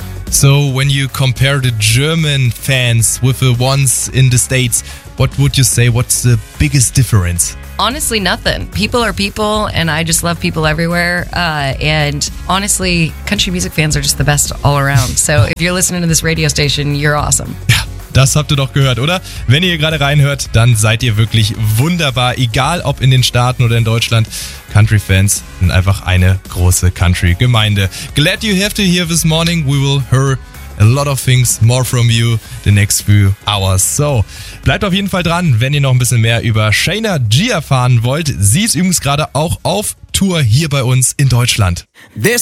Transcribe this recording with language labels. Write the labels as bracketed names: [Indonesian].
[English] So when you compare the German fans with the ones in the States, what would you say? What's the biggest difference? Honestly, nothing. People are people, and I just love people everywhere. And honestly, country music fans are just the best all around. So if you're listening to this radio station, you're awesome. [German] Ja, das habt ihr doch gehört, oder? Wenn ihr gerade reinhört, dann seid ihr wirklich wunderbar. Egal, ob in den Staaten oder in Deutschland. Country fans sind einfach eine große Country-Gemeinde. [English] Glad you have to hear this morning. We will hear a lot of things more from you the next few hours. [German] So, bleibt auf jeden Fall dran, wenn ihr noch ein bisschen mehr über Shayna G erfahren wollt. Sie ist übrigens gerade auch auf Tour hier bei uns in Deutschland. [English] This